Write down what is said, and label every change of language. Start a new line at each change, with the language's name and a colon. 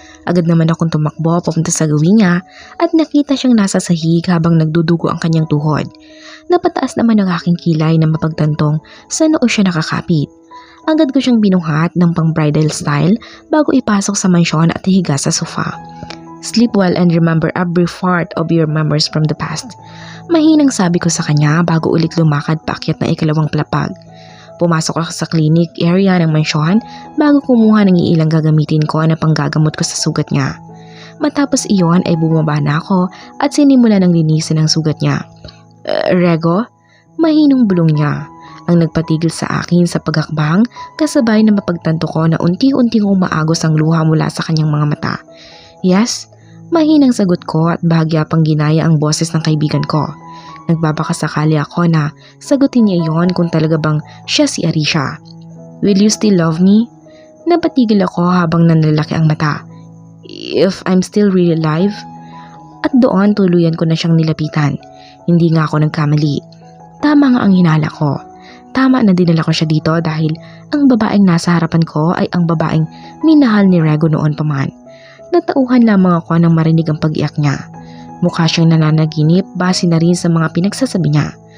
Filipino: Agad naman akong tumakbo papunta sa gawi niya at nakita siyang nasa sahig habang nagdudugo ang kanyang tuhod. Napataas naman ang aking kilay na mapagtantong sa noo siya nakakapit. Agad ko siyang binuhat ng pang-bridal style bago ipasok sa mansyon at higa sa sofa.
English: "Sleep well and remember every part of your memories from the past."
Filipino: Mahinang sabi ko sa kanya bago ulit lumakad paakyat ng ikalawang palapag. Pumasok ako sa clinic area ng mansyon bago kumuha ng iilang gagamitin ko na panggagamot ko sa sugat niya. Matapos iyon ay bumaba na ako at sinimula ng linisin ang sugat niya. Rego?" Mahinong bulong niya. Ang nagpatigil sa akin sa paghakbang kasabay na mapagtanto ko na unti-unting umaagos ang luha mula sa kanyang mga mata.
English: "Yes?"
Filipino: Mahinang sagot ko at bahagya pang ginaya ang boses ng kaibigan ko. Nagbabakasakali ako na sagutin niya iyon kung talaga bang siya si Arisha.
English: "Will you still love me?"
Filipino: Napatigil ako habang nanlalaki ang mata.
English: "If I'm still really alive?"
Filipino: At doon tuluyan ko na siyang nilapitan. Hindi nga ako nagkamali. Tama nga ang hinala ko. Tama na dinala ko siya dito dahil ang babaeng nasa harapan ko ay ang babaeng minahal ni Rego noon pa man. Natauhan lamang ako nang marinig ang pag-iyak niya. Mukha siyang nananaginip base na rin sa mga pinagsasabi niya.